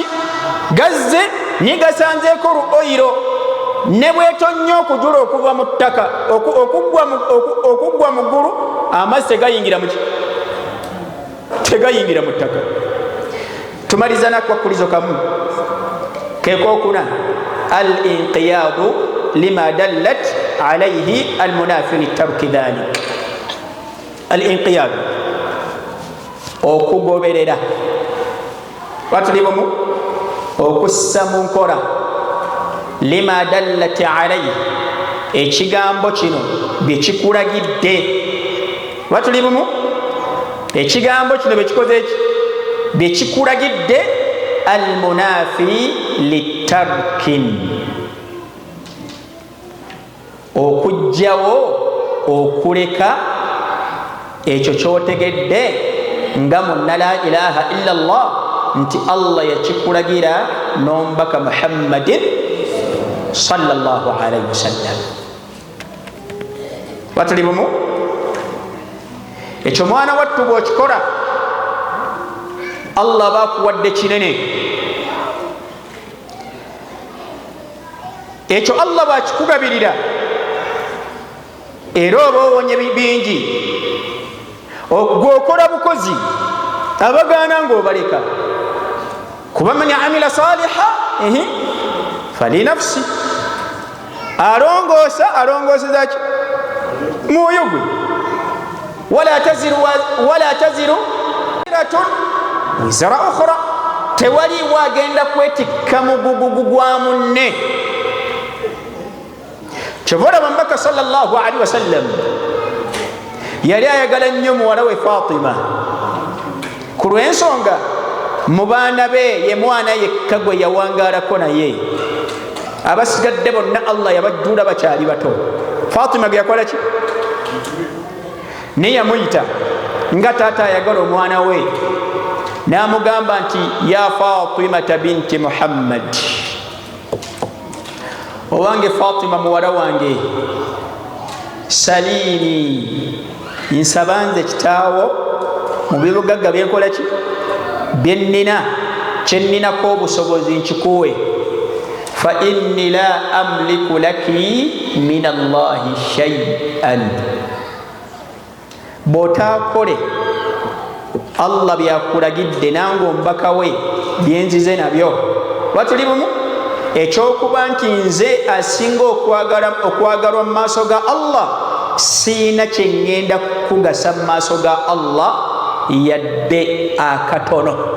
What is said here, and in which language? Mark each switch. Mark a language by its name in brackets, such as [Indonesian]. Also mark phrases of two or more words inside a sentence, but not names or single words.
[Ganda] Gazze ni gasanzeeko oyiro, ne bwetonnya okujula okuva mu ttaka okuggwa mu ggulu, amazzi tegayingira muki? Tegayingira mu ttaka. Tumaliza nakwakulizo kamu kekookuna, [Arabic] الانقياد لما دلت عليه المنافي لترك ذلك. [Ganda] Al inqiyadu, okugoberera, watuli bumu, okussa mu nkola, [Arabic] لما دلت عليه, [Ganda] ekigambo kino bye kikulagidde. Watuli bumu, ekigambo kino bye kikoze eki? Bye kikulagidde, [Arabic] المنافي لترك, [Ganda] okujjawo, okuleka ekyo kyotegedde nga munna [Arabic] لا إله إلا الله [Ganda] nti Allah yakikulagira n'omubaka Muhammadin [Arabic] صلى الله عليه وسلم. [Ganda] Watuli bumu, ekyo mwana wattu bw'okikola Allah bakuwadde kinene. Ekyo Allah bw'akikugabirira era oba owonye bingi, gwokola bukozi abagaana ng'obaleka, kuba [Arabic] من عمل صالحا فلنفسه, [Ganda] alongooseza ki? Mwoyo gwe. [Arabic] ولا تزر وزر أخرى, [Ganda] tewaliwo agenda kwetikka mugugugu gwa munne. Kyova Omubaka [Arabic] صلى الله عليه وسلم [Ganda] yali ayagala nnyo muwala we Fatima ku lw'ensonga mu baana be ye mwana yekka gwe yawangaalako naye, abasigadde bonna Allah yabajjuula bakyali bato. Fatima ge yakola ki? Ne yamuyita nga taata ayagala omwana we, n'amugamba nti [Arabic] يا فاطمة بنت محمد, [Ganda] owange Fatima muwala wange, salini, nsaba nze kitaawo mu bibugagga byenkola ki byennina, kyenninako obusobozi nkikuwe. [Arabic] فإني لا أملك لك من الله شيئا, [Ganda] bw'otaakole Allah byakulagidde nange omubaka we byenzize nabyo. Batuli bumu, ekyokuba nti nze asinga okwagalwa mu maaso ga Allah, siina kyeŋŋenda kukugasa mu maaso ga Allah yadde akatono.